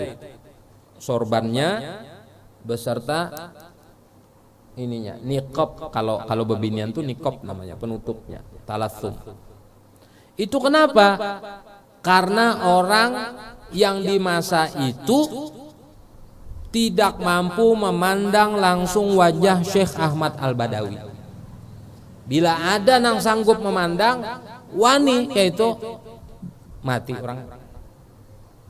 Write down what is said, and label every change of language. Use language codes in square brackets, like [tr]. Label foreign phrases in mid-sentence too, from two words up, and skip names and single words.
[id] Sorbannya beserta ininya, niqab. Kalau bebinian tuh niqab namanya, penutupnya, talassum. Itu kenapa? Karena orang yang di masa itu tidak mampu memandang langsung wajah Syekh Ahmad Al-Badawi. Bila ada yang sanggup memandang wani kayak itu, mati orang.